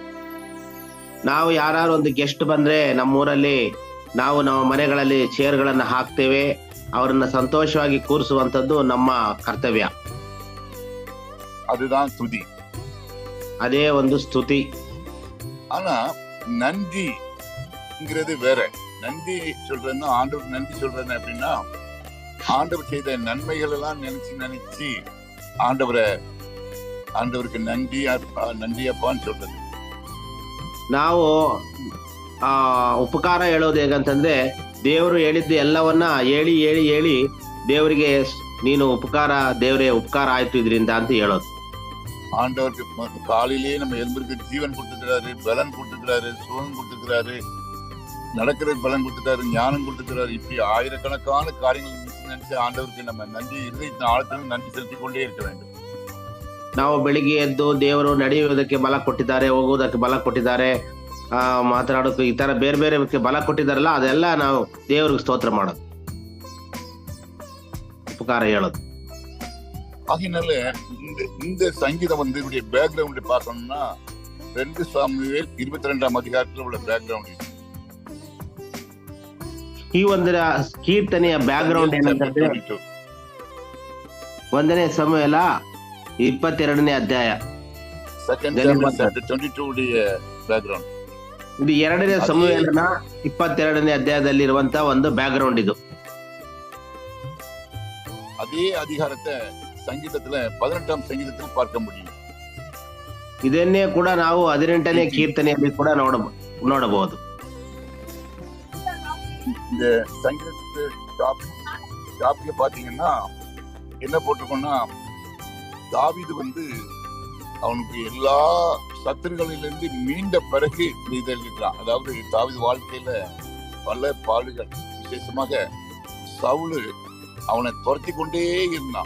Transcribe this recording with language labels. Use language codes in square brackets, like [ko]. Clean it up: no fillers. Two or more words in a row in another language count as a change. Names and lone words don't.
[kn] ನಾವು ಯಾರು ಒಂದು ಗೆಸ್ಟ್ ಬಂದ್ರೆ ನಮ್ಮೂರಲ್ಲಿ ನಾವು ನಮ್ಮ ಮನೆಗಳಲ್ಲಿ ಚೇರ್ಗಳನ್ನ ಹಾಕ್ತೇವೆ. ಅವರನ್ನ ಸಂತೋಷವಾಗಿ ಕೂರಿಸುವಂತದ್ದು ನಮ್ಮ ಕರ್ತವ್ಯ. [ta] அதுதான் துதி. [kn] ಅದೇ ಒಂದು ಸ್ತುತಿ. [ta] ஆனா நன்றிங்கிறது வேற. நன்றி சொல்றேன்னா ஆண்டவர் நன்றி சொல்றேன் அப்படின்னா ஆண்டவர் செய்த நன்மைகள் எல்லாம் நினைச்சு ஆண்டவருக்கு நன்றி அப்பான்னு சொல்றது. [kn] ನಾವು ಉಪಕಾರ ಹೇಳೋದು ಹೇಗಂತಂದ್ರೆ ದೇವರು ಹೇಳಿದ್ದು ಎಲ್ಲವನ್ನ ಹೇಳಿ ಹೇಳಿ ಹೇಳಿ ದೇವರಿಗೆ ನೀನು ದೇವರೇ ಉಪಕಾರ ಆಯ್ತು ಇದರಿಂದ ಅಂತ ಹೇಳೋದು. [ta] ஆண்டவருக்கு காலையிலேயே நம்ம எலும்பிற்கு ஜீவன் கொடுத்துக்கிறாரு, பலன் கொடுத்துக்கிறாரு, சுகம் கொடுத்துக்கிறாரு, நடக்கிறதுக்கு பலன் கொடுத்துட்டாரு, ஞானம் கொடுத்துக்கிறாரு. இப்படி ஆயிரக்கணக்கான காரியங்கள் நினைச்சு ஆண்டவருக்கு நம்ம நன்றி இருதயத்தின் ஆழத்திலும் நன்றி செலுத்திக் கொண்டே இருக்க வேண்டும். [kn] ನಾವು ಬೆಳಿಗ್ಗೆ ಎದ್ದು ದೇವರು ನಡೆಯುವುದಕ್ಕೆ ಬಲ ಕೊಟ್ಟಿದ್ದಾರೆ, ಹೋಗುವುದಕ್ಕೆ ಬಲ ಕೊಟ್ಟಿದ್ದಾರೆ, ಮಾತನಾಡೋಕೆ ಈ ತರ ಬೇರೆ ಬೇರೆ ಬಲ ಕೊಟ್ಟಿದ್ದಾರಲ್ಲ, ಅದೆಲ್ಲ ನಾವು ದೇವರಿಗೆ ಸ್ತೋತ್ರ ಮಾಡೋದು, ಉಪಕಾರ ಹೇಳೋದು. [ta] ஆகினால இந்த சங்கீதம் இதனுடைய பேக்ரவுண்ட் பார்க்கணும்னா 2 சாமுவேல் 22ஆம் அதிகாரத்தில் உள்ள பேக்ரவுண்ட். [kn] ಈ ಒಂದು ಕೀರ್ತನೆಯ ಬ್ಯಾಕ್ಗ್ರೌಂಡ್ ಏನಂತಂದ್ರೆ 1ನೇ ಸಮುವೇಲ 22ನೇ ಅಧ್ಯಾಯ. ಇದು 2ನೇ ಸಮುವೇಲನ 22ನೇ ಅಧ್ಯಾಯದಲ್ಲಿರುವಂತ ಒಂದು ಬ್ಯಾಕ್ಗ್ರೌಂಡ್ ಇದು. [ta] அதே அதிகாரத்தை சங்கீதத்துல 18ஆம் சங்கீதத்தில் பார்க்க முடியும். [kn] ಇದನ್ನೇ ಕೂಡ ನಾವು 18ನೇ ಕೀರ್ತನೆಯಲ್ಲಿ ಕೂಡ ನೋಡಬಹುದು. [ta] இந்த சங்கீதத்து டாப்ல பாத்தீங்கன்னா என்ன போட்டிருக்கோம்னா, தாவீது அவனுக்கு எல்லா சத்துருகளிலிருந்து மீண்ட பிறகு எழுதியிருக்கிறான். அதாவது தாவீது வாழ்க்கையில பல பாடுகள், விசேஷமாக சவுலு அவனை துரத்தி கொண்டே இருந்தான்.